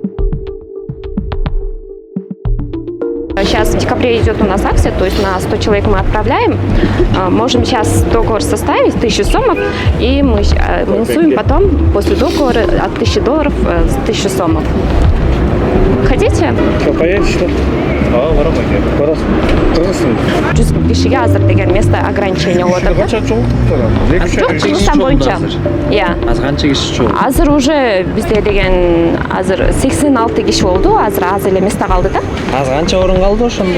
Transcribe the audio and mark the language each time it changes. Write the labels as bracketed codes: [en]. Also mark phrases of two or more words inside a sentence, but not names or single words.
[ru] Сейчас в декабре идет у нас акция, то есть на 100 человек мы отправляем. Можем сейчас договор составить, 1000 сомов, и мы минусуем потом после договора от $1000 с 1000 сомов. Хотите? Что, поедете, что ли? [ky] Жүз кишиге азыр деген [ru] место ограничения [ky] болот. Жок, жумуштан боюнча. Аз канча киши чогуу? Азыр уже бизде деген азыр 86 киши болду, азыр аз эле место калды да. Аз канча орун калды ошондо?